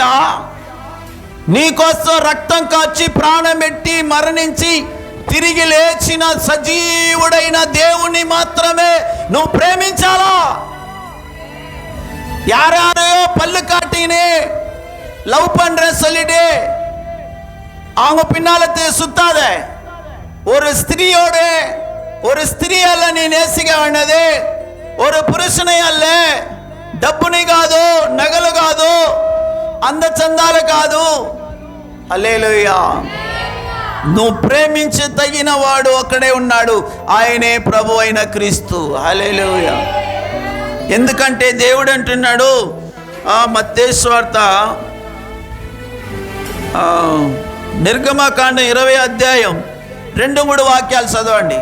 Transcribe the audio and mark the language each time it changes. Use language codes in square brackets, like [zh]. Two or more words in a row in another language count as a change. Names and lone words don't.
[te] నీకోసం రక్తం కాచి ప్రాణం పెట్టి మరణించి తిరిగి లేచిన సజీవుడైన దేవుణ్ణి మాత్రమే నువ్వు ప్రేమించాలా. [ta] யாரோ பல்லு காட்டினே లవ్ பண்ற சொல்லிட்டு அவங்க பின்னால சுத்தாத. ஒரு ஸ்திரியோட ஒரு ஸ்திரீ அல்ல நீ நேசிக்க வேண்டியது, ஒரு పురుషుని அல்ல. [te] డబ్బుని కాదు, నగలు కాదు, అందచందాలు కాదు. హల్లెలూయా. నువ్వు ప్రేమించి తగిన వాడు ఒక్కడే ఉన్నాడు, ఆయనే ప్రభు అయిన క్రీస్తు. హల్లెలూయా. ఎందుకంటే దేవుడు అంటున్నాడు, మత్తయి సువార్త నిర్గమకాండం 20వ అధ్యాయం 2-3 వాక్యాలు చదవండి.